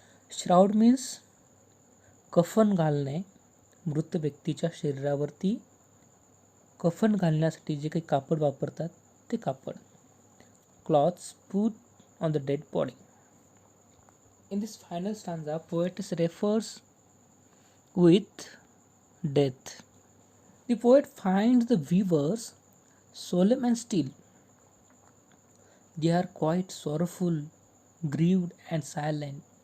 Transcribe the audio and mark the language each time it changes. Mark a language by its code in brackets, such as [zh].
[mr] Shroud means कफन घालणे, मृत व्यक्तीच्या शरीरावरती कफन घालण्यासाठी जे काही कापड वापरतात ते कापड. [en] Clothes put on the dead body. In this final stanza, poet refers with death. The poet finds the weavers solemn and still. They are quite sorrowful, grieved and silent.